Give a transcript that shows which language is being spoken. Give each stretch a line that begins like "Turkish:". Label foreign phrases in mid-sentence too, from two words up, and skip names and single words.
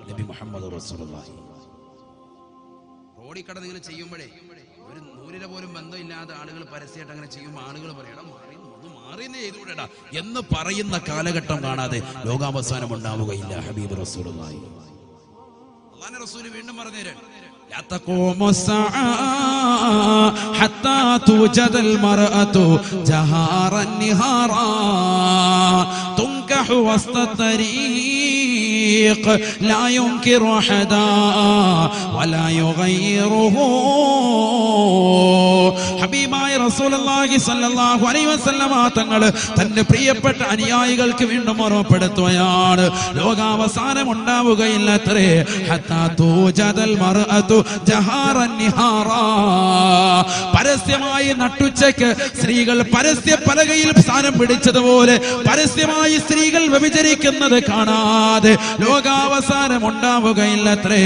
Malayalam: നബി മുഹമ്മദ് റസൂലുള്ളാഹി റോഡിൽ കടന്ന് ഇങ്ങനെ ചെയ്യുമ്പോഴേ ഒരു നൂലില പോലും ബന്ധമില്ലാതെ ആളുകൾ പരസ്യമായിട്ട് അങ്ങനെ ചെയ്യുമ്പോൾ ആളുകൾ പറയണം ഒന്ന് മാറിയെന്ന് ചെയ്തുകൂടെടാ എന്ന് പറയുന്ന കാലഘട്ടം കാണാതെ ലോകാവസാനം ഉണ്ടാവുകയില്ല. ഹബീബ് റസൂലുള്ളാഹി അല്ലാഹുവിന്റെ റസൂൽ വീണ്ടും പറഞ്ഞുതരാൻ
Arabic: لا تقوم الساعة حتى توجد المرأة جهارا نهارا تنكح وسط الطريق لا ينكر أحدا ولا يغيره.
Malayalam: ഹബീബായ റസൂലുള്ളാഹി
Arabic: صلى الله عليه وسلم
Malayalam: തങ്ങൾ തന്റെ പ്രിയപ്പെട്ട അനുയായികൾക്ക് വീണ്ടും ഓർമ്മപ്പെടുത്തുകയാണ്, ലോകാവസാനം ഉണ്ടാവുകയില്ലത്രേ.
Arabic: حتى توجد المرأة جهارا نهارا,
Malayalam: പരസ്യമായി നട്ടുച്ചയ്ക്ക് സ്ത്രീകൾ പരസ്യ പലകയിൽ സ്ഥാനം പിടിച്ചതുപോലെ പരസ്യമായി സ്ത്രീകൾ വ്യഭിചരിക്കുന്നത് കാണാതെ ലോകാവസാനം ഉണ്ടാവുകയില്ലത്രേ.